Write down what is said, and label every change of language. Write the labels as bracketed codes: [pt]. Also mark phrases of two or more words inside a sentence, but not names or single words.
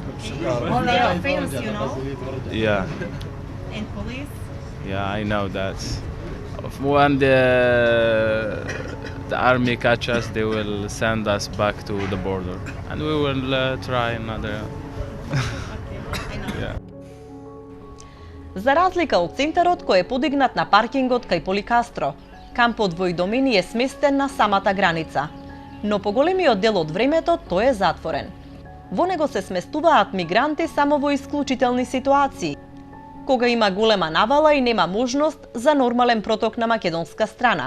[en] They are famous, you know, Yeah, and police. yeah, I know that. When the army catch us, they will send us back to the border, and we will try another. Yeah. [mk] За разлика од центарот кој е подигнат на паркингот кај Поликастро, кампот во Идомини е сместен на самата граница, но поголемиот дел од времето тој е затворен. Во него се сместуваат мигранти само во исклучителни ситуации, кога има голема навала и нема можност за нормален проток на македонска страна.